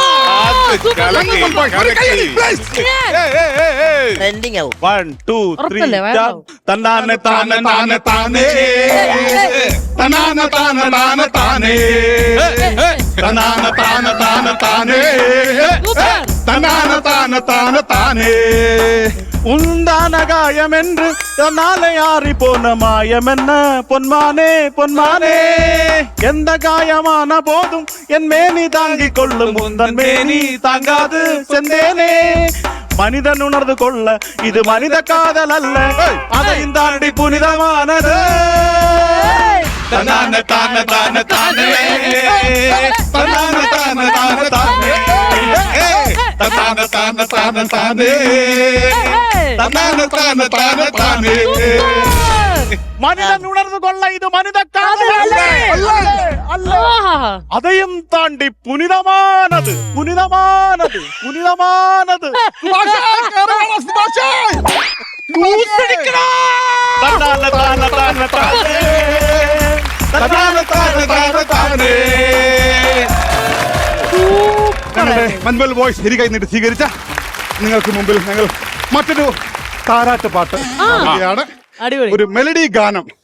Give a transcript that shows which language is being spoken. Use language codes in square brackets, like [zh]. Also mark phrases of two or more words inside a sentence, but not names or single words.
[ml] ട്രെൻഡിങ് ആവും. 1 2 3 തന്നാനെ താനെ താനെ താനേ തനാന താന താന താനേ തനാന താന താന താനേ തനാന താന താന താനേ. [ta] உந்தான காயம் என்று நாளை ஆறி போன மாயம் என்ன பொன்மானே பொன்மானே. எந்த காயமான போதும் என் மேனி தாங்கிக் கொள்ளும் உந்தன் மேனி தாங்காது செந்தேனே. மனிதன் உணர்ந்து கொள்ள இது மனித காதல் அல்ல, அதையும் தாண்டி புனிதமானது. തനാന താന താന താനേ തനാന താന താന താനേ തനാന താന താന താനേ തനാന താന താന താനേ. மனிதன் உணர்ந்து கொள்ள இது மனித காதல் அல்ல, அதையும் தாண்டி புனிதமானது புனிதமானது புனிதமானது. தன்னான தான தான தானே തനാന താന താന താനേ. [ml] ഞങ്ങളുടെ മഞ്ഞുമ്മൽ ബോയ്സ് ഇരു കൈ നീട്ടി സ്വീകരിച്ച നിങ്ങൾക്ക് മുമ്പിൽ ഞങ്ങൾ മറ്റൊരു താരാട്ട് പാട്ട് ആണ്. ഒരു മെലഡി ഗാനം.